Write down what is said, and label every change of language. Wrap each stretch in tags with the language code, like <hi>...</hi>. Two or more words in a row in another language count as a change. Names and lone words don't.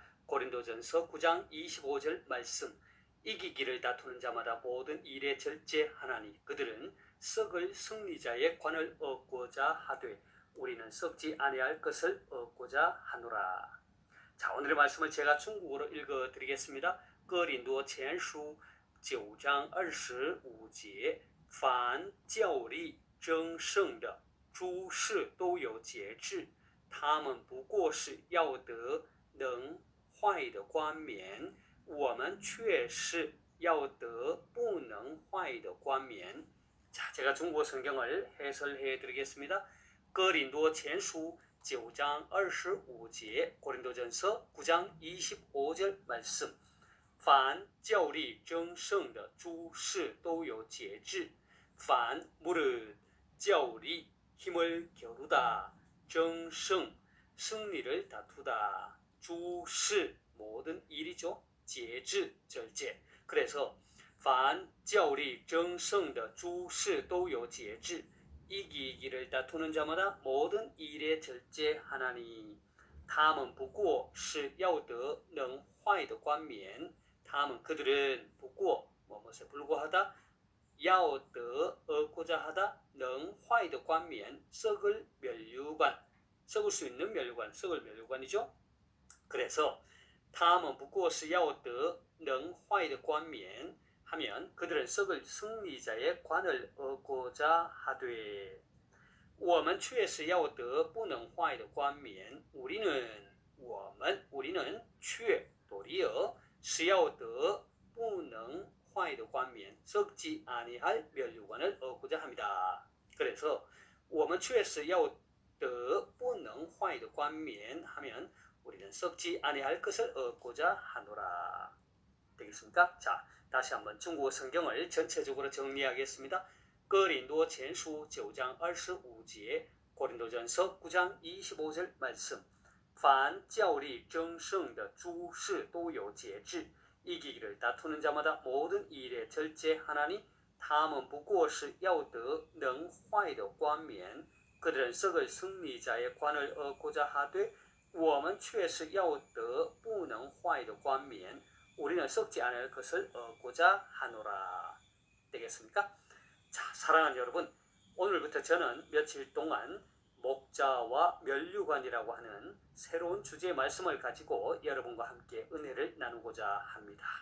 <ko>고린도전서 9장 25절 말씀. 이기기를 다투는 자마다 모든 일에 절제하나니 그들은 썩을 승리자의 관을 얻고자 하되 우리는 썩지 아니할 것을 얻고자 하노라. 자, 오늘의 말씀을 제가 중국어로 읽어드리겠습니다.</ko> <zh>哥林多前书9章25节，凡教理争胜的诸事都有节制，他们不过是要得能坏的冠冕，我们却是要得不能坏的冠冕。</zh> <ko>자, 제가 중국어 성경을 해설해 드리겠습니다.</ko> <zh>哥林多前书 9장 25节</zh> <ko>고린도전서 9장 25절 말씀.</ko> <zh>凡教理争胜的诸事都有节制.</zh> <ko>凡무릇教理 힘을 겨루다, 争胜 승리를 다투다, 诸事 모든 일이죠. 节制 절제. 그래서</ko> <zh>凡教理争胜的诸事都有节制.</zh> <ko>이기기를 다투는 자마다 모든 일에 절제하나니.</ko> <zh>他们不过是要得能坏的冠冕.</zh> <ko>他们 그들은 不过 무엇에 불과하다, 要得 얻고자 하다,</ko> <zh>能坏的冠冕</zh> <ko>썩을 면류관, 썩을 수 있는 면류관, 썩을 면류관이죠. 그래서</ko> <zh>他们不过是要得能坏的冠冕</zh> <ko>하면 그들은 썩을 승리자의 관을 얻고자 하되</ko> <zh>我们却是要得不能坏的冠冕</zh> <ko>우리는 却 도리어</ko> <zh>是要得不能坏的冠冕</zh> <ko>썩지 아니할 면류관을 얻고자 합니다. 그래서</ko> <zh>我们却是要得不能坏的冠冕</zh> <ko>하면 우리는 썩지 아니할 것을 얻고자 하노라. 되겠습니까? 자, 다시 한번 중국어 성경을 전체적으로 정리하겠습니다.</ko> <zh>哥林多前书 9장 25节</zh> <ko>고린도전서 9장 25절 말씀.</ko> <zh>凡教理争胜的诸事都有节制,</zh> <ko>이기기를 다투는 자마다 모든 일에 절제하나니</ko> <zh>他们不过是要得能坏的冠冕,</zh> <ko>그들은 썩을 승리자의 관을 얻고자 하되</ko> <zh>我们却是要得不能坏的冠冕,</zh> <ko>우리는 썩지 않을 것을 얻고자 하노라. 되겠습니까? 자, 사랑하는 여러분, 오늘부터 저는 며칠 동안 목자와 면류관이라고 하는 새로운 주제의 말씀을 가지고 여러분과 함께 은혜를 나누고자 합니다.</ko>